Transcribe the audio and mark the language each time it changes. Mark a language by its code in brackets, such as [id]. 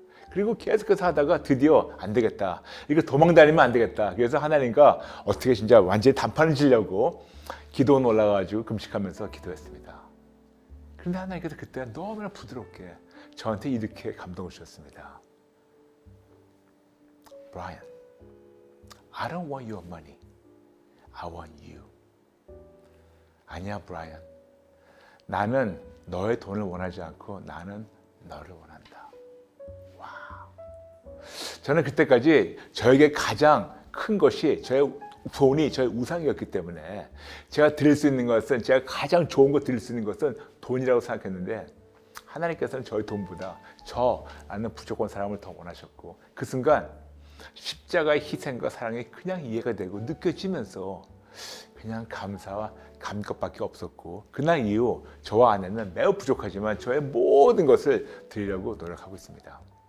[ko] 그리고 계속해서 하다가 드디어 안 되겠다. 이거 도망다니면 안 되겠다. 그래서 하나님과 어떻게 진짜 완전히 단판을 지려고 기도원 올라가가지고 금식하면서 기도했습니다. 그런데 하나님께서 그때 너무나 부드럽게 저한테 이렇게 감동을 주셨습니다. [en] Brian, I don't want your money. I want you. [ko] 아니야, [en] Brian. [ko] 나는 너의 돈을 원하지 않고 나는 너를 원한다. 와우. 저는 그때까지 저에게 가장 큰 것이 저의 돈이 저의 우상이었기 때문에 제가 드릴 수 있는 것은 제가 가장 좋은 거 드릴 수 있는 것은 돈이라고 생각했는데 하나님께서는 저의 돈보다 저라는 부족한 사람을 더 원하셨고 그 순간 십자가의 희생과 사랑이 그냥 이해가 되고 느껴지면서 그냥 감사와 감격밖에 없었고 그날 이후 저와 아내는 매우 부족하지만 저의 모든 것을 드리려고 노력하고 있습니다.